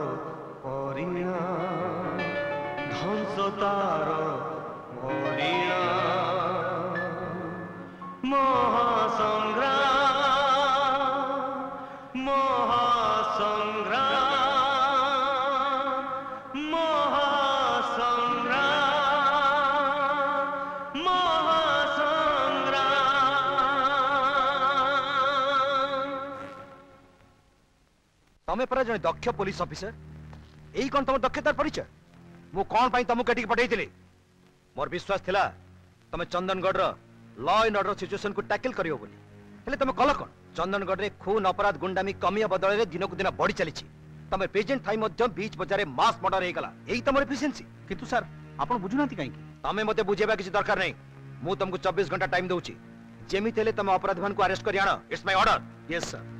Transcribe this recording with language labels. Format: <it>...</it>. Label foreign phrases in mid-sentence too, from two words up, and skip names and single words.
<or>ପରିଣାମ ଧ୍ୱଂସ ତାର ପରିଣାମ ମହାସଂଗ୍ରାମ ମହାସଂଗ୍ରାମ ମହାସଂଗ୍ରାମ ମହାସଂଗ୍ରାମ ତମେ ପର ଜଣେ ଦକ୍ଷ</or> <en>police officer</en> <or>ଏଇ କଣ ତମ ଦକ୍ଷତାର ପରିଚୟ ମୁଁ କଣ ପାଇଁ ତମକୁ କେଟି ପଠାଇଥିଲି ମୋର ବିଶ୍ୱାସ ଥିଲା ତମେ ଚନ୍ଦନଗଡ଼ ର</or> <en>law and order situation</en> <or>କୁ ଟ୍ୟାକଲ କରିବ ବୋଲି ହେଲେ ତମେ କଲ କଣ ଚନ୍ଦନଗଡ଼ ରେ ଖୁନ ଅପରାଧ ଗୁଣ୍ଡାମି କମିବା ବଦଳ ରେ ଦିନ କୁ ଦିନ ବଢ଼ି ଚାଲି ତମେ ପ୍ରେଜେଣ୍ଟ ଥାଇ ମଧ୍ୟ ବିଚ ବଜାର ରେ</or> <en>mass murder</en> <or>ହେଇଗଲା ଏଇ ତମର ଏଫିସିଏନ୍ସି କିନ୍ତୁ ସର ଆପଣ ବୁଝୁନାହାନ୍ତି କାହିଁ ତମେ ମତେ ବୁଝେଇବା କିଛି ଦରକାର ନାହିଁ ମୁଁ ତମକୁ 24 ଘଣ୍ଟା ଟାଇମ ଦେଉଛି ଯେମିତି ହେଲେ ତମେ ଅପରାଧୀ ମାନ କୁ ଆରେଷ୍ଟ କରି ଆଣ</or> <en>it's my order yes sir</en>